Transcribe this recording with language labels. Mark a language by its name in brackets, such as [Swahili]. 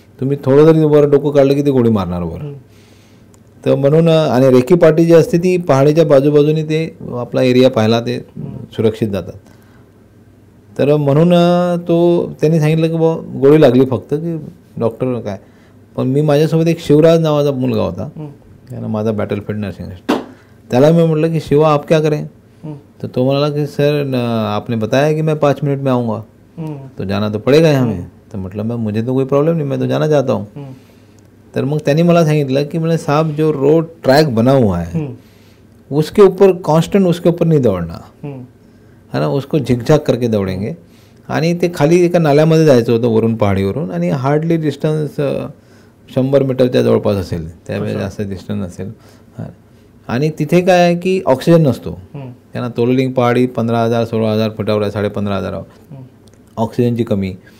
[Marathi] तुम्ही थोडं जरी वर डोकं काढलं की ते गोळी मारणार वर. तर म्हणून आणि रेकी पार्टी जी असते ती पहाडीच्या बाजूबाजूने ते आपला एरिया पाहायला ते सुरक्षित जातात. तर म्हणून त्यांनी सांगितलं की बाबा गोळी लागली फक्त की डॉक्टर काय. पण मी माझ्यासोबत एक शिवराज नावाचा मुलगा होता, त्याला माझा बॅटलफील्ड नर्सिंग, त्याला मी म्हटलं की [Hindi] शिवा आप क्या करें. [Marathi] तो तो म्हणाला की [Hindi] सर आपने बताया कि मैं 5 मिनट में आऊँगा तो जाना तो पड़ेगा ही हमें. तो मतलब मैं मुझे तो कोई प्रॉब्लम नहीं, मैं तो जाना चाहता हूँ. [Marathi] तर मग त्यांनी मला सांगितलं की [Hindi] मैंने साहब जो रोड ट्रैक बना हुआ है उसके ऊपर कांस्टेंट उसके ऊपर नहीं दौड़ना है ना, उसको झिकझाक करके दौड़ेंगे. [Marathi] आणि ते खाली एका नाल्यामध्ये जायचं होतं वरून पहाडीवरून आणि हार्डली डिस्टन्स 100 मीटरच्या जवळपास असेल, त्यावेळेस जास्त डिस्टन्स असेल. आणि तिथे काय आहे की ऑक्सिजन नसतो. त्यांना तोलोलिंग पहाडी 15,000-16,000 फुटावर आहे, 15,500 ऑक्सिजनची कमी.